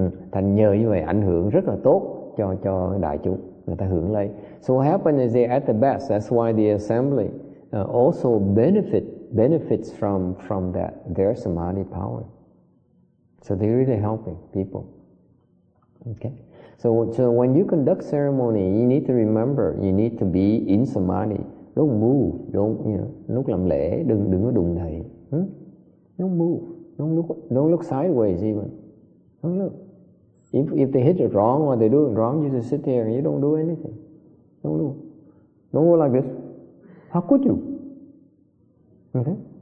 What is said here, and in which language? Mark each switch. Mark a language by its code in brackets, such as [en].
[vi] Thành nhờ như vậy ảnh hưởng rất là tốt cho đại chúng, người ta hưởng lây. [en] So what happened is they're at the best. That's why the assembly also benefits from that, their samadhi power. So they're really helping people. Okay. So when you conduct ceremony, you need to remember, you need to be in samadhi. Don't move, [vi] lúc làm lễ đừng có đụng đậy. [en] Don't move, don't look sideways even. Don't look. If they hit it wrong or they do it wrong, you just sit there and you don't do anything. Don't go like this. How could you? Okay.